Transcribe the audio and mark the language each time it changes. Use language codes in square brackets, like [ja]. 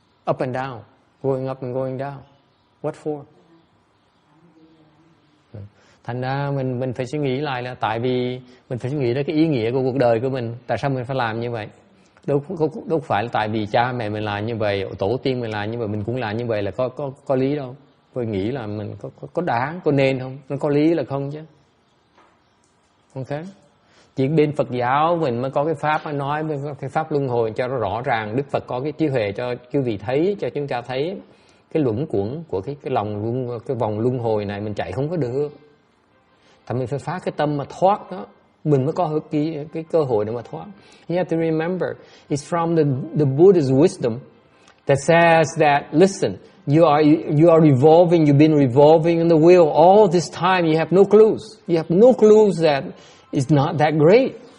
[en] Up and down, going up and going down. What for? [vi] Thành ra mình phải suy nghĩ lại, là tại vì mình phải suy nghĩ đến cái ý nghĩa của cuộc đời của mình. Tại sao mình phải làm như vậy? Đâu phải là tại vì cha mẹ mình làm như vậy, tổ tiên mình làm như vậy, mình cũng làm như vậy là có lý đâu. Tôi nghĩ là mình có đáng, có nên không? Nó có lý là không chứ. Ok? Chỉ bên Phật giáo mình mới có cái pháp nói cái pháp luân hồi cho nó rõ ràng. Đức Phật có cái trí huệ cho quý vị thấy, cho chúng ta thấy cái luẩn quẩn của cái vòng luân hồi này mình chạy không có được. Tại mình phải phá cái tâm mà thoát đó, mình mới có cái cơ hội để mà thoát. [en] You have to remember, it's from the Buddha's wisdom that says that, listen, you are revolving, you've been revolving in the wheel all this time, you have no clues. You have no clues that it's not that great.